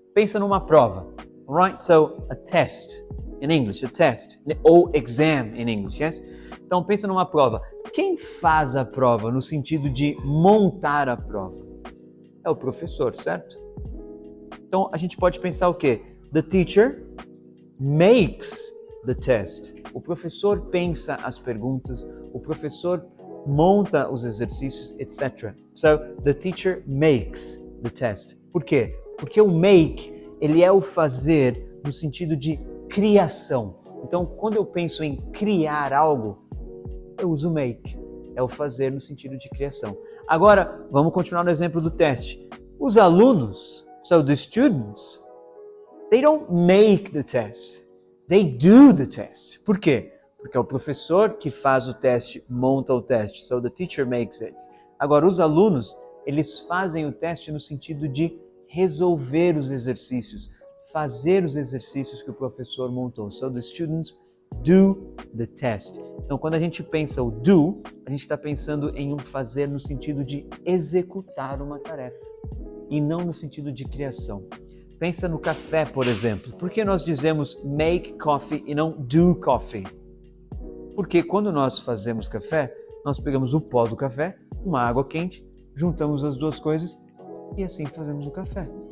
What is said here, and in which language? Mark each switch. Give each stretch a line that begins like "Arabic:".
Portuguese: Pensa numa prova.
English: Right? So, a test. In English, a test.
Portuguese: Ou
English: exam in English, yes?
Portuguese: Então, pensa numa prova. Quem faz a prova no sentido de montar a prova? É o professor, certo? Então, a gente pode pensar o quê?
English: The teacher makes the test.
Portuguese: O professor pensa as perguntas, o professor monta os exercícios, etc.
English: So, the teacher makes the test.
Portuguese: Por quê? Porque o make, ele é o fazer no sentido de criação. Então, quando eu penso em criar algo, eu uso make. É o fazer no sentido de criação. Agora, vamos continuar no exemplo do teste. Os alunos,
English: so the students, they don't make the test. They do the test.
Portuguese: Por quê? Porque é o professor que faz o teste, monta o teste.
English: So the teacher makes it.
Portuguese: Agora, os alunos, eles fazem o teste no sentido de resolver os exercícios, fazer os exercícios que o professor montou.
English: So the students do the test.
Portuguese: Então, quando a gente pensa o do, a gente está pensando em um fazer no sentido de executar uma tarefa e não no sentido de criação. Pensa no café, por exemplo. Por que nós dizemos make coffee e não do coffee? Porque quando nós fazemos café, nós pegamos o pó do café, uma água quente, juntamos as duas coisas e assim fazemos o café.